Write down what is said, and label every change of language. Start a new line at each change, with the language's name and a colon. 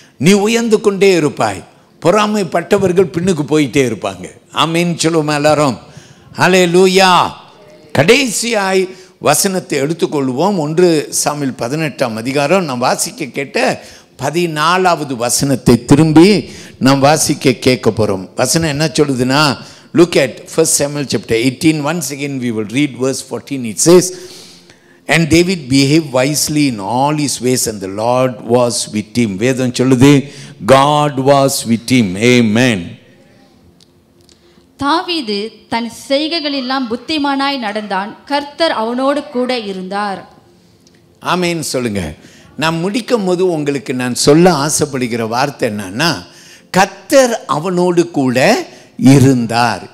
Tamil: நீ உயர்ந்து கொண்டே இருப்பாய், பொறாமைப்பட்டவர்கள் பின்னுக்கு போயிட்டே இருப்பாங்க. ஆமேன்னு சொல்லுவோம் எல்லாரும். ஹல்லேலூயா. கடைசியாய் வசனத்தை எடுத்துக்கொள்வோம். 1 சாமுவேல் 18ஆம் அதிகாரம் நாம் வாசிக்க கேட்ட 14வது வசனத்தை திரும்பி நாம் வாசிக்க கேட்க போகிறோம். வசனம் என்ன சொல்லுதுன்னா,
English: look at 1 Samuel chapter 18. Once again we will read verse 14. It says, and David behaved wisely in all his ways and the Lord was with him.
Tamil: வேதம் சொல்லுது,
English: God was with him. Amen.
Tamil: தாவீது தன் செய்கைகளெல்லாம் புத்திமானாய் நடந்தான், கர்த்தர் அவனோடு கூட இருந்தார். ஆமென் சொல்லுங்க. நான் முடிக்கும் போது உங்களுக்கு நான் சொல்ல ஆசைப்படுகிற வார்த்தை என்னன்னா, கர்த்தர் அவனோடு கூட இருந்தார்.